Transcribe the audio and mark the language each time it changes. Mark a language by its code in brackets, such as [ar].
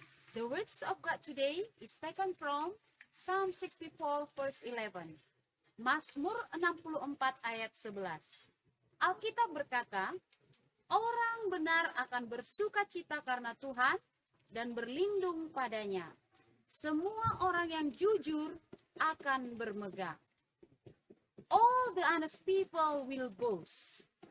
[en] The words of God today is taken from Psalm 64 verse 11. [id] Mazmur 64 ayat 11. Alkitab berkata, orang benar akan bersuka cita karena Tuhan dan berlindung padanya. Semua orang yang jujur akan bermegah. [en] All the honest people will boast.